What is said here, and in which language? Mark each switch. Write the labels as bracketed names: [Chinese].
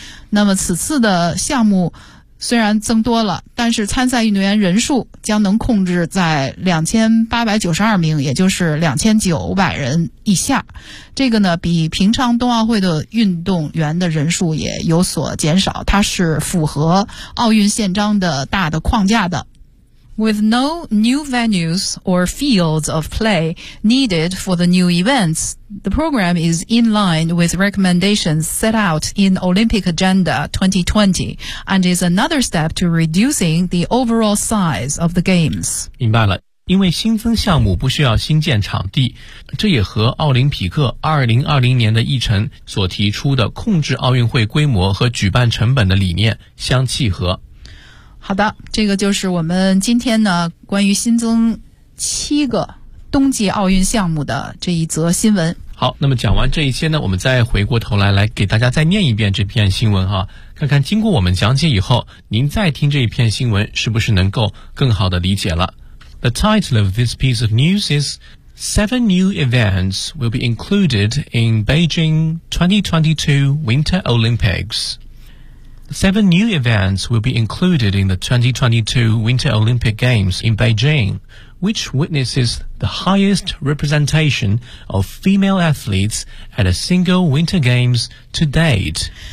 [Chinese] 那么此次的项目虽然增多了，但是参赛运动员人数将能控制在2892名，也就是2900人以下。这个呢，比平常冬奥会的运动员的人数也有所减少，它是符合奥运宪章的大的框架的。 [English] With no new venues or fields of play needed for the new events, the program is in line with recommendations set out in Olympic Agenda 2020 and is another step to reducing the overall size of the games. [Chinese] 明白了，因为新增项目不需要新建场地，这也和奥林匹克2020年的议程所提出的控制奥运会规模和举办成本的理念相契合。好的，这个就是我们今天呢关于新增七个冬季奥运项目的这一则新闻。好，那么讲完这一些呢，我们再回过头来给大家再念一遍这篇新闻哈，看看经过我们讲解以后，您再听这一篇新闻是不是能够更好的理解了。 [English] The title of this piece of news is Seven new events will be included in Beijing 2022 Winter Olympics. Seven new events will be included in the 2022 Winter Olympic Games in Beijing, which witnesses the highest representation of female athletes at a single Winter Games to date.